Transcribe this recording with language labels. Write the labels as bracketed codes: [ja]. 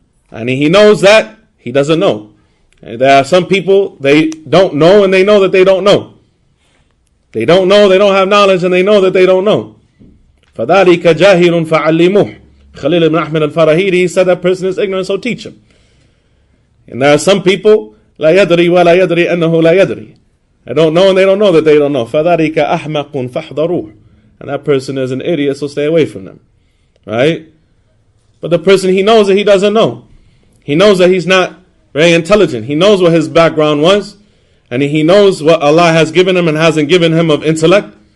[en] And he knows that he doesn't know. And there are some people, they don't know and they know that they don't know. They don't know, they don't have knowledge, and they know that they don't know. [ar] فَذَلِكَ جَاهِلٌ فَعَلِّمُهُ. [en] Khalil ibn Ahmed al-Farahidi, he said that person is ignorant, so teach him. And there are some people, [ar] لَا يَدْرِي وَلَا يَدْرِي أَنَّهُ لَا يَدْرِي. [en] They don't know and they don't know that they don't know. [ar] فَذَلِكَ أَحْمَقٌ فَحْضَرُوهُ. [en] And that person is an idiot, so stay away from them. Right? But the person, he knows that he doesn't know. He knows that he's not very intelligent. He knows what his background was. And he knows what Allah has given him and hasn't given him of intellect.